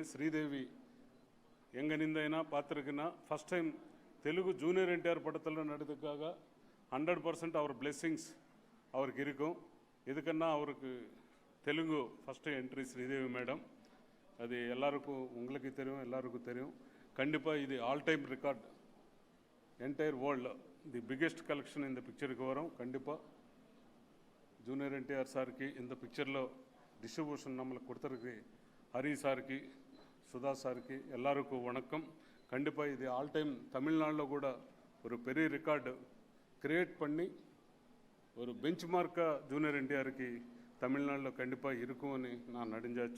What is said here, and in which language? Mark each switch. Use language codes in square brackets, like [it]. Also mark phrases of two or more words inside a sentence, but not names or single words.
[ta] ஸ்ரீதேவி எங்கே நிந்தைனா பார்த்துருக்குன்னா [en] first time [ta] தெலுங்கு ஜூனியர் NTR படத்தில் நடித்ததுக்காக 100% அவர் பிளெஸ்ஸிங்ஸ் அவருக்கு இருக்கும். எதுக்குன்னா அவருக்கு தெலுங்கு [en] first entry [ta] ஸ்ரீதேவி மேடம். அது எல்லாருக்கும் உங்களுக்கு தெரியும், எல்லாருக்கும் தெரியும். கண்டிப்பாக இது [en] all time record. entire world the biggest collection [ta] இந்த பிக்சருக்கு வரும். கண்டிப்பாக ஜூனியர் NTR சார்க்கு இந்த பிக்சர்ல டிஸ்ட்ரிபியூஷன் நம்மளுக்கு கொடுத்துருக்கு ஹரி சார்க்கு, சுதா சார்க்கு எல்லாருக்கும் வணக்கம். கண்டிப்பாக இது [en] all time [ta] தமிழ்நாட்டில் கூட ஒரு பெரிய [en] record create [ta] பண்ணி ஒரு பெஞ்ச் மார்க்காக ஜூனியர் NTRக்கு தமிழ்நாட்டில் கண்டிப்பாக இருக்கும்னு நான் நடிஞ்சாச்சு.